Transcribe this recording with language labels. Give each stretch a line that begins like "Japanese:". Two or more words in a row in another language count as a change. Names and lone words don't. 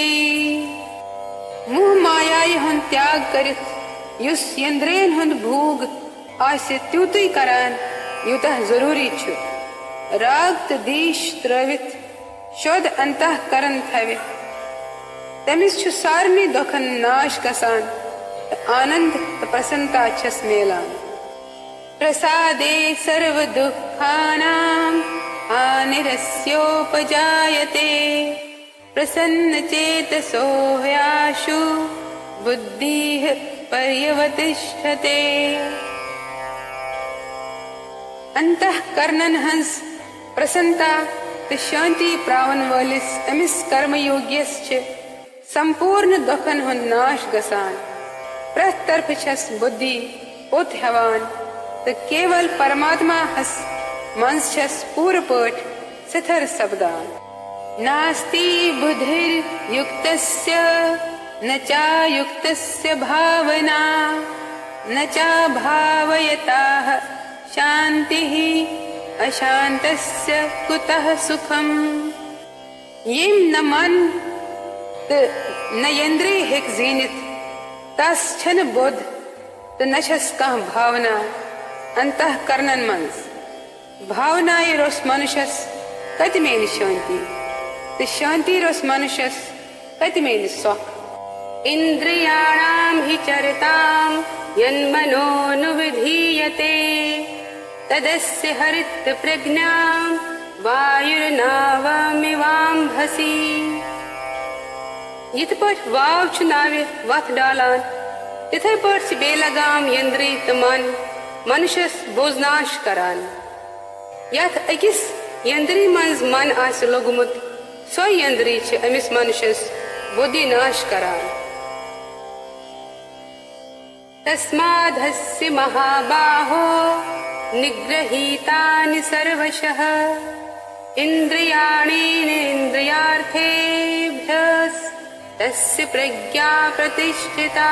Kashmiri: मोह मायाई हुन त्याग करित युस यंद्रेन हुन भूग आसे त्यूतुई करान युतः जरूरी छु। राग त दीश त्रवित शोध अंतः करन थवित, तमिस छु सारनी दुखन नाश गसान, आनंद त प्रसन्नता छस मेलान।
Sanskrit: प्रसादे सर्व दुःखानां हानिरस्योपजायते, प्रसन्न चेतसो ह्याशु बुद्धिः पर्यवतिष्ठते।
Kashmiri: अंतःकरणन हंस प्रसन्नता ते शांति प्रावन वालिस अमिस कर्मयोग्यस छ संपूर्ण दुखन हुन नाश गसान। प्रत तरफ छस बुद्धि पोत हवान, तो केवल परमात्मा हस मंस छस पूर्ण पट सिथर सब्दान।
Sanskrit: नास्ति बुद्धिर्युक्तस्य न चायुक्तस्य भावना, न चा भावयताः शान्तिः अशान्तस्य कुतः सुखम्।
Kashmiri: येम न मन न यंद्रिय हेक जीनित, तस छन बुद्ध तो न छस कह भावना अंतःकरणन मंस। भावनाए रोस मनुष्यस कति मेन शांति, तो शांति रोस मनुष्यस कति मेन सुख।
Sanskrit: इंद्रियाणां हि चरतां यन्मनोनुविधीयते, तदस्य हरित प्रज्ञां वायुर्नावमिवाम्भसि।
Kashmiri: यिथ पठ वाव छु नावे वथ डालान, तिथे पठ बेलगाम यंद्री त मन मनुष्यस बोजनाश करान। यथ अकिस यंद्री मंज मन आस लोगमुत, सो यंद्री छ अमिस मनुष्यस बुद्धि नाश करान।
Sanskrit: तस्मादस्य महाबाहो निग्रहीतानि सर्वशः, इंद्रियाणीन्द्रियार्थेभ्यः तस्य प्रज्ञा प्रतिष्ठिता।